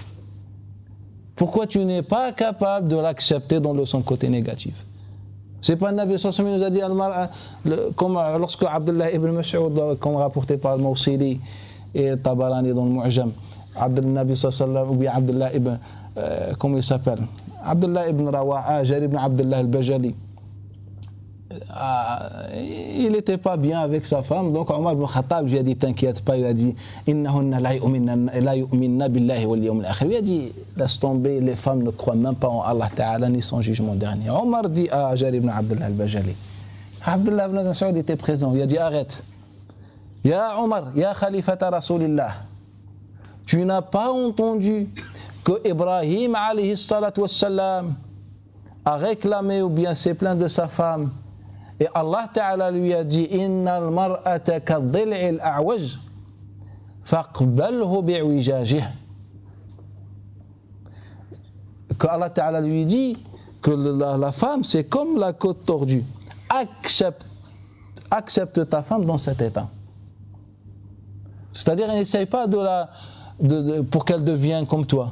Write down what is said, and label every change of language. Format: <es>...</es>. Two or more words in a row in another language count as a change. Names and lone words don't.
<fr>Pourquoi tu n'es pas capable de l'accepter dans son côté négatif? C'est pas le Nabi</fr> <ar>صلى الله عليه وسلم</ar> <fr>nous a dit, comme lorsque Abdullah ibn Mas'ud, comme rapporté par le Mawsili et Tabarani dans le Mu'jam, Abdullah Nabi</fr> <ar>صلى الله عليه وسلم,</ar> <fr>ou bien Abdullah ibn, comment il s'appelle? Abdullah ibn Rawaha, Jarir ibn Abdullah al-Bajali. Il n'était pas bien avec sa femme, donc Omar ibn Khattab lui a dit, t'inquiète pas, il a dit,</fr> <ar>إنهن لا يؤمن بالله واليوم الآخر.</ar> <fr>Il a dit, laisse tomber, les femmes ne croient même pas en Allah Ta'ala ni son jugement dernier. Omar dit à Jarir ibn Abdullah al-Bajali. Abdullah ibn Mas'ud était présent, il a dit, arrête.</fr> <ar>يا عمر، يا خليفة رسول الله,</ar> <fr>tu n'as pas entendu que Ibrahim</fr> <ar>عليه الصلاة والسلام</ar> <fr>a réclamé ou bien s'est plaint de sa femme. Et Allah Ta'ala lui a dit,</fr> <ar>إن المرأة كالضلع الأعوج فاقبلها بعوجها.</ar> <fr>Que Allah Ta'ala lui dit que la femme c'est comme la côte tordue. Accepte ta femme dans cet état. C'est-à-dire, n'essaye pas pour qu'elle devienne comme toi.</fr>